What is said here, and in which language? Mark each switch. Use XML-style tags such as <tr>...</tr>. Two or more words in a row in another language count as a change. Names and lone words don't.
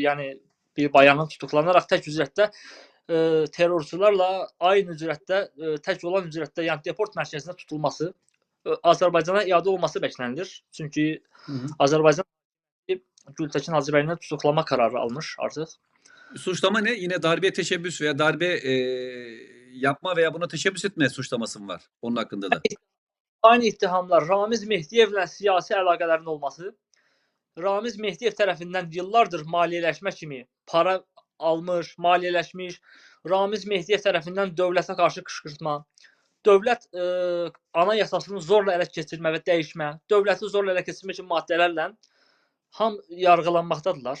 <tr>Yani bir bayanın tutuklanarak tek ücrette terörçülerle aynı ücrette, tek olan ücrette yani deport merkezinde tutulması, Azerbaycan'a iade olması beklenilir. Çünkü Azerbaycan Gültəkin Hacıbəyli'ni tutuklama kararı almış artık. Suçlama ne? Yine darbe teşebbüs veya darbe yapma veya buna teşebbüs etme suçlaması mı var onun hakkında da?</tr> <az>Aynı ittihamlar Ramiz Mehdiyevlə siyasi əlaqələrin olması, Ramiz Mehdiyev tərəfindən yıllardır maliyyələşmə kimi para almış, maliyyələşmiş, Ramiz Mehdiyev tərəfindən dövlətə qarşı qışqırtma, dövlət anayasasını zorla ələ keçirmə və dəyişmə, dövləti zorla ələ keçirmə kimi maddələrlə ham yargılanmaqdadırlar.</az>